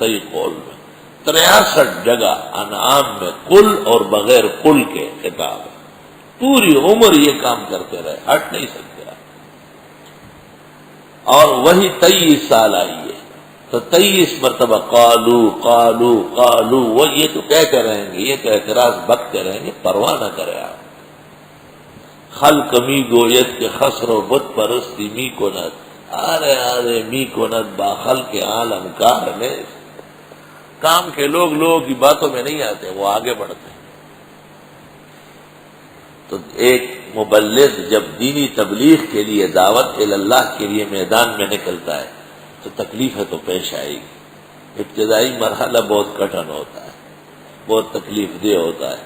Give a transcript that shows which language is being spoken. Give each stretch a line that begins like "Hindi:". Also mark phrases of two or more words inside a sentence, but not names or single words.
Urdu: صحیح قول میں 63 جگہ انعام میں قل اور بغیر قل کے خطاب ہے. پوری عمر یہ کام کرتے رہے، ہٹ نہیں سکتے. اور وہی 23 سال آئی ہے تو 23 مرتبہ
Arabic: قالو قالو قالو،
Urdu: وہ یہ تو کہتے رہیں گے، یہ تو اعتراض بکتے رہیں گے، پرواہ نہ کرے آپ.
Persian: خلق می گویت کے خسر و بت پرستی می کند، آرے آرے می کند با خلق عالم کار میں.
Urdu: کام کے لوگ لوگوں کی باتوں میں نہیں آتے، وہ آگے بڑھتے ہیں. تو ایک مبلغ جب دینی تبلیغ کے لیے، دعوت اللہ کے لیے میدان میں نکلتا ہے تو تکلیفیں تو پیش آئے گی. ابتدائی مرحلہ بہت کٹھن ہوتا ہے، بہت تکلیف دہ ہوتا ہے.